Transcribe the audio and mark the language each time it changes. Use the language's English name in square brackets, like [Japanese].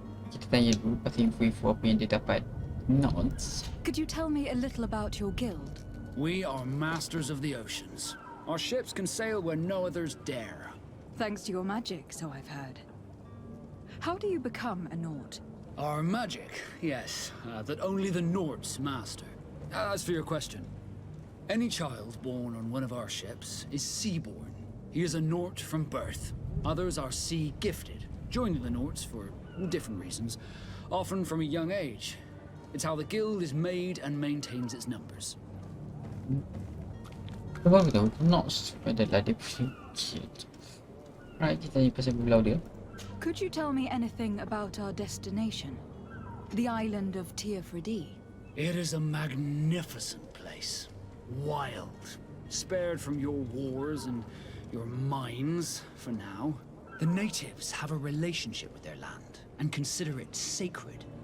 [Malay] Kita tanya dulu pasal info-info apa yang dia dapat. [English] Notes. Could you tell me a little about your guild? We are masters of the oceans. Our ships can sail where no others dare. Thanks to your magic, so I've heard. How do you become a Nord? Our magic, yes, that only the Nords master. As for your question, any child born on one of our ships is seaborn. He is a Nord from birth. Others are sea-gifted, joining the Nords for different reasons, often from a young age. It's how the guild is made and maintains its numbers. [Malay] Baru tahu, Knots adalah dia punya kid. Right, kita tanya pasal pulau dia. [English] Could you tell me anything about our destination? The island of Teofredi? It is a magnificent place. Wild. Spared from your wars and your mines, for now. The natives have a relationship with their land and consider it sacred.